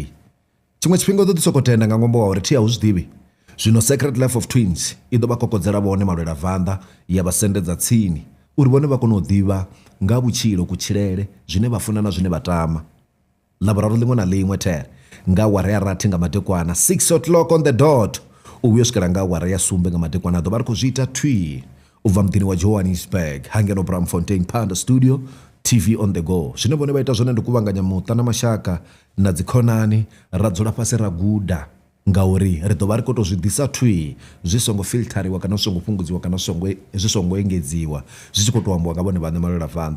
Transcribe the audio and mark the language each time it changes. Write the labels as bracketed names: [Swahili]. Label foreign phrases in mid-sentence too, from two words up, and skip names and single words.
[Venda] Tshiṅwe tshifhinga u ḓo ḓi sokou tenda nga ṅwambo wa uri thi a u zwi ḓivhi. Zwino Secret Life of Twins i ḓo vha kokodzela vhone malwela vanda, ya vha sendedza tsini uri vhone vha kone u ḓivha nga vhutshilo, kutshilele, zwine vha funa na zwine vha tama. Ḽavhuraru ḽiṅwe na ḽiṅwe there nga awara ya rathi nga madekwana, [English] 6:00 on the dot, [Venda] u vhuya u swikela nga awara ya sumbe nga madekwana. Ḓo vha ri khou zwi ita thwi u bva muḓini wa Johannesburg, hangeno Bramfontein Panda Studio, [English] TV on the go. [Venda] Zwine vhone vha ita zwone ndi kuvhanganya muṱa na mashaka na dzikhonani, ra dzula fhasi ra guda ngauri ri ḓo vha ri khou tou zwi ḓisa thwi zwi songo filthariwa kana zwi songo fhungudziwa kana zwi songo engedziwa, zwi tshi khou tou ambiwa nga vhone vhaṋe malwela vanda.